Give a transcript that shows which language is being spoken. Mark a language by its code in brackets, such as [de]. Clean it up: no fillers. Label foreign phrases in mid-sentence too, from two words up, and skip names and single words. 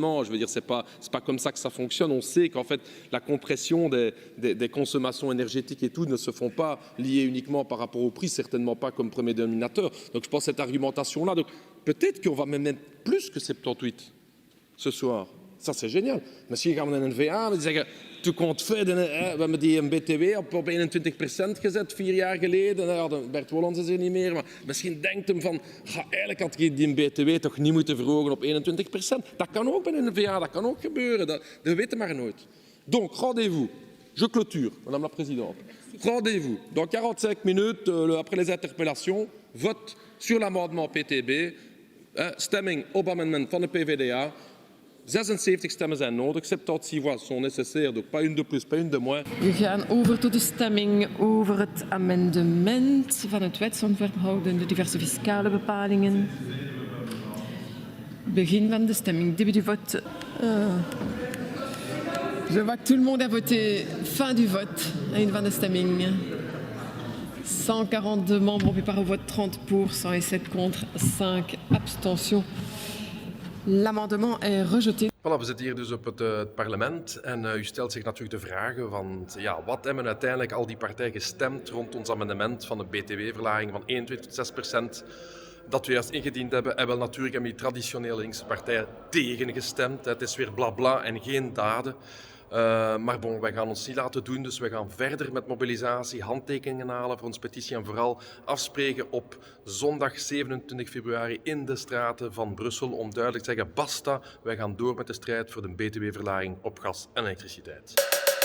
[fr] Je veux dire, c'est pas comme ça que ça fonctionne. On sait qu'en fait, la compression des consommations énergétiques et tout ne se font pas liées uniquement par rapport au prix, certainement pas comme premier dénominateur. Donc, je pense cette argumentation-là. Donc, peut-être qu'on va même mettre plus que 78 ce soir. Ça, c'est génial. [nl] Misschien gaan we naar een NVA en zeggen, toen komt verder, we hebben die BTW op 21% gezet 4 jaar geleden. Nou, Bert Wollans is er niet meer, maar misschien denkt hem van, eigenlijk had je die BTW toch niet moeten verhogen op 21%. Dat kan ook bij een NVA, dat kan ook gebeuren, dat weten maar nooit. [fr] Donc, rendez-vous. Je clôture, Madame la Présidente. Rendez-vous dans 45 minutes, après les interpellations, vote sur l'amendement PTB, [nl] stemming op amendement van de PVDA. [fr] 76 [nl] stemmen zijn nodig, [fr] 76 voix sont nécessaires, donc pas une de plus, pas une de moins. [nl] We gaan over tot de stemming over het amendement van het wetsontwerp houdende diverse fiscale bepalingen. Begin van de stemming, [fr] début du vote. Je vois que tout le monde a voté. Fin du vote. [nl] Einde van de stemming. [fr] 142 membres ont pu par vote, 30 pour, 107 contre, 5 abstentions. L'amendement est rejeté. Voilà, [nl] we zitten hier dus op het parlement en u stelt zich natuurlijk de vragen van wat hebben uiteindelijk al die partijen gestemd rond ons amendement van de btw-verlaging van 21 tot 6% dat we juist ingediend hebben. En wel natuurlijk hebben die traditionele linkse partijen tegen gestemd. Het is weer blabla en geen daden. Maar bon, wij gaan ons niet laten doen, dus wij gaan verder met mobilisatie, handtekeningen halen voor onze petitie en vooral afspreken op zondag 27 februari in de straten van Brussel om duidelijk te zeggen, basta, wij gaan door met de strijd voor de btw-verlaging op gas en elektriciteit.